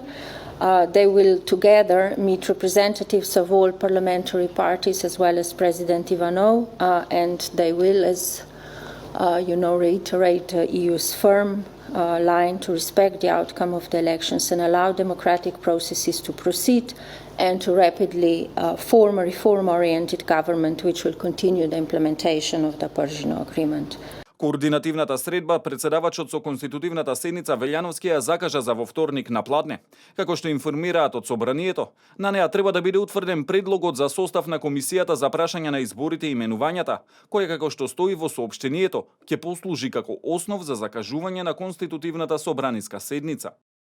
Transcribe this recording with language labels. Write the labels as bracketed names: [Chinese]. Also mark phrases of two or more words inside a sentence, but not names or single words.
[English] They will together meet representatives of all parliamentary parties as well as President Ivanov, and they will, as reiterate EU's firm line to respect the outcome of the elections and allow democratic processes to proceed and to rapidly form a reform-oriented government which will continue the implementation of the Persian Agreement. [Macedonian] Координативната средба председавачот со конститутивната седница Велјановски ја закажа за во вторник на Пладне. Како што информираат од Собранието, на неа треба да биде утврден предлогот за состав на комисијата за прашање на изборите и именувањата, која, како што стои во соопштението, ќе послужи како основ за закажување на конститутивната собраниска седница.